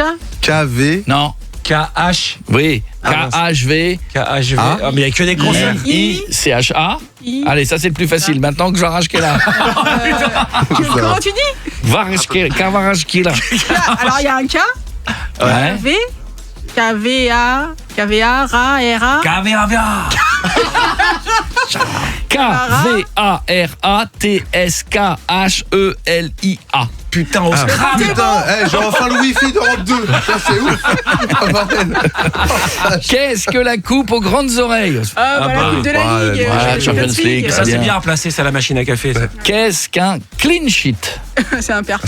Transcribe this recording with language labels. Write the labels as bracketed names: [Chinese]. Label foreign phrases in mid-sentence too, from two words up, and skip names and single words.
[French] KV. Non. KH. Oui. KHV. KHV. Ah, mais il n'y a que des consonnes. I-C-H-A. Allez, ça c'est le plus facile. Maintenant que Kvaratskhelia. Comment tu dis ? Kvaratskhelia. Alors il y a un K. Ouais. V. KVA. KVA. Ra. R-A. KVA. K-V-A-R-A-T-S-K-H-E-L-I-A. Putain, on se crame. Putain, j'ai enfin le wifi d'Europe 2. Ça, c'est ouf. Qu'est-ce que la coupe aux grandes oreilles ? La coupe de la Ligue. Champions League. Ça, c'est bien replacé, c'est à la machine à café. Ça. Qu'est-ce qu'un [English] clean sheet ? [French] C'est un perfect.